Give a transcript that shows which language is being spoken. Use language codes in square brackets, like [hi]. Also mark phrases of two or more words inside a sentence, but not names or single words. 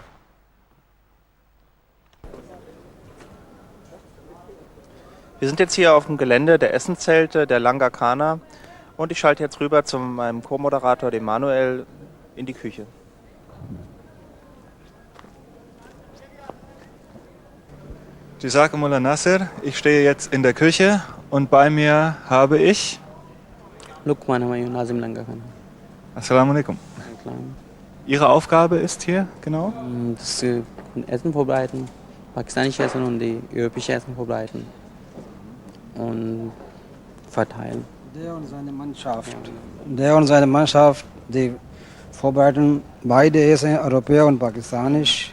[de] Wir sind jetzt hier auf dem Gelände der Essenzelte der Langarkhana und ich schalte jetzt rüber zu meinem Co-Moderator, dem Manuel, in die Küche. Jazakumullah Nasser, ich stehe jetzt in der Küche und bei mir habe ich Lukman Humayun Nazim Langarkhana. [ar] السلام عليكم. [de] Ihre Aufgabe ist hier genau? Das Essen vorbereiten, pakistanische Essen und die europäische Essen vorbereiten und verteilen. Der und seine Mannschaft, die vorbereiten beide Essen, Europäer und pakistanisch.